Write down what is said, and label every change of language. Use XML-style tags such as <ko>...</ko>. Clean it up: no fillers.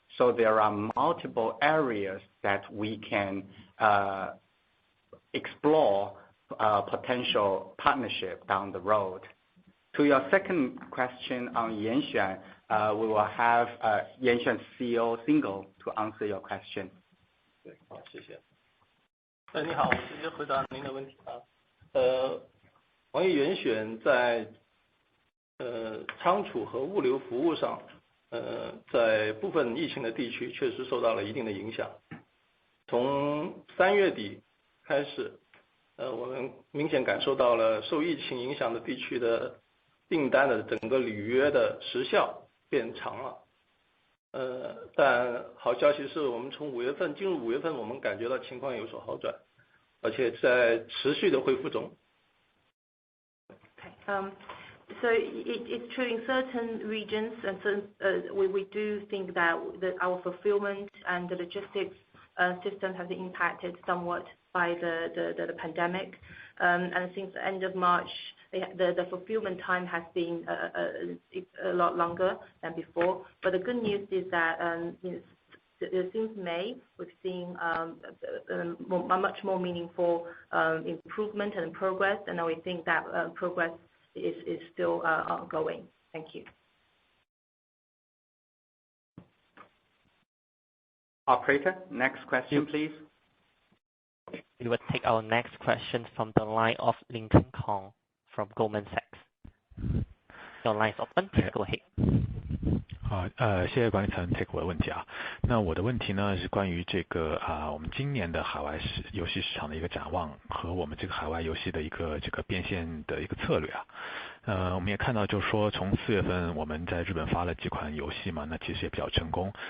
<en>So there are multiple areas that we can explore potential partnership down the road. To your second question on Yanxuan, we will have Yanxuan CEO Single to answer your question.</en> <zh>对，好，谢谢。你好，我直接回答您的问题啊。网易严选在仓储和物流服务上，在部分疫情的地区确实受到了一定的影响。从3月底开始，我们明显感受到了受疫情影响的地区的订单的整个履约的时效变长了。但好消息是我们从进入5月份，我们感觉到情况有所好转，而且在持续的恢复中。</zh> <en>So it's true in certain regions, and so we do think that our fulfillment and the logistics system has been impacted somewhat by the pandemic. And since the end of March, the fulfillment time has been a lot longer than before. But the good news is that since May, we've seen a much more meaningful improvement and progress, and we think that progress is still ongoing. Thank you. Operator, next question, please. We will take our next question from the line of Lincoln Kong from Goldman Sachs. Your line is open. Please go ahead.</en> <zh>谢谢管理层 take 我的问题啊。那我的问题呢是关于这个我们今年的海外游戏市场的一个展望和我们这个海外游戏的一个这个变现的一个策略啊。我们也看到，就是说从4月份我们在日本发了几款游戏嘛，那其实也比较成功。</zh>